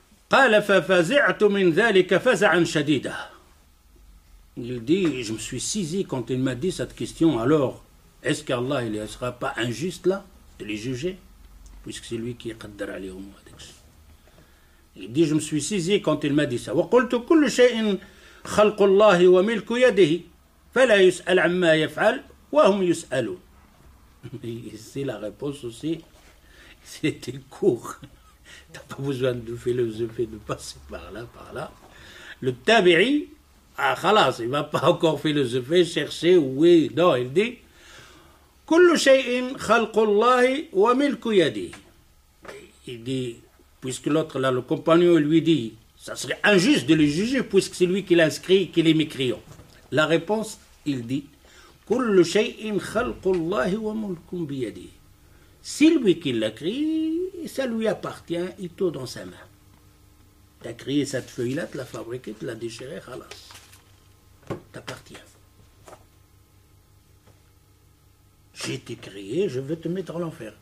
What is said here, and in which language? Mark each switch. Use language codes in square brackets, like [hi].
[ar] قال ففزعت من ذلك فزعا شديدا. [fr] Il dit, je me suis saisi quand il m'a dit cette question. Alors, est-ce qu'Allah il ne sera pas injuste là de les juger, puisque c'est lui qui est qaddar alayhum. Il dit, je me suis saisi quand il m'a dit ça. [ar] وقلت كل شيء خلق الله وملك يده فلا يسأل عما يفعل وهم يسألون. [fr] Ici la réponse aussi, c'était court. Tu n'as pas besoin de philosopher, de passer par là. Le tabi'i, khalas, il ne va pas encore philosopher, chercher, oui, non, il dit [ar] كل شيء خلق الله وملك يده. [fr] Il dit, puisque l'autre là, le compagnon lui dit, ça serait injuste de le juger puisque c'est lui qui l'inscrit, qui est mécréant. La réponse, il dit [ar] كل شيء خلق الله وملك بيده. [fr] C'est lui qui l'a créé, ça lui appartient, il est tout dans sa main. Tu as créé cette feuille-là, tu l'as fabriquée, tu l'as déchirée, khalas. T'appartient. J'ai été créé, je veux te mettre à l'enfer.